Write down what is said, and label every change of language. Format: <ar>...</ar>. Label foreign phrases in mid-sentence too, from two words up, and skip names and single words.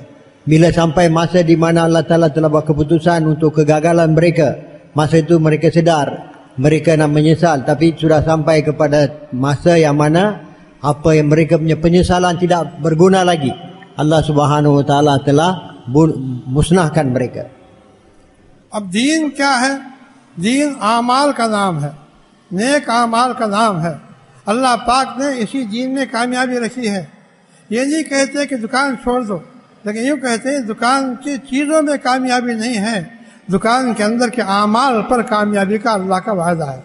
<ms>Bila sampai masa di mana</ms> <ar>الله تعالى</ar> <ms>telah buat keputusan untuk kegagalan mereka, masa itu mereka sedar, mereka nak menyesal. Tapi sudah sampai kepada masa yang mana apa yang mereka punya penyesalan tidak berguna lagi.</ms> <ar>الله سبحانه وتعالى</ar> <ms>telah musnahkan mereka.</ms> <hi>अब दीन क्या है? दीन आमाल का नाम है, नेक आमाल का नाम है। अल्लाह पाक ने इसी दीन में कामयाबी रखी है। ये नहीं कहते कि दुकान छोड़ दो, लेकिन यूँ कहते हैं दुकान की चीज़ों में कामयाबी नहीं है, दुकान के अंदर के आमाल पर कामयाबी का अल्लाह का वायदा है।</hi>